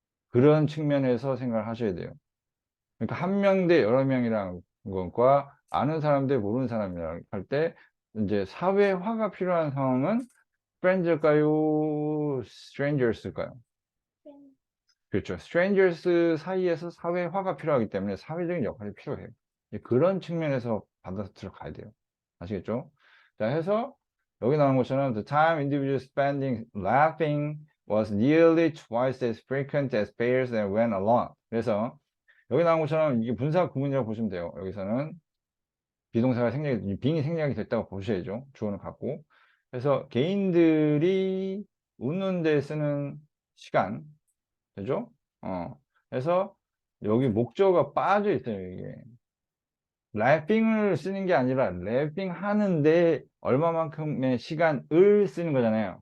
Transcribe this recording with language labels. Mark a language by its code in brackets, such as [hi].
[ko] 그런 측면에서 생각을 하셔야 돼요. 그러니까 한 명 대 여러 명이랑 것과 아는 사람 대 모르는 사람이랑 할 때, 이제 사회화가 필요한 상황은 friends일까요? strangers일까요? 팬. 그렇죠. strangers 사이에서 사회화가 필요하기 때문에 사회적인 역할이 필요해요. 그런 측면에서 받아들여 가야 돼요. 아시겠죠? 자, 해서 여기 나오는 것처럼 [en] the time individuals spending laughing was nearly twice as frequent as pairs that went along. [ko] 그래서 여기 나온 것처럼 이게 분사 구문이라고 보시면 돼요. 여기서는 비동사가 빙이 생략이 됐다고 보셔야죠. 주어는 갖고. 그래서 개인들이 웃는 데 쓰는 시간, 되죠? 그래서 여기 목적어가 빠져 있어요, 이게. 래핑을 쓰는 게 아니라 래핑 하는데 얼마만큼의 시간을 쓰는 거잖아요.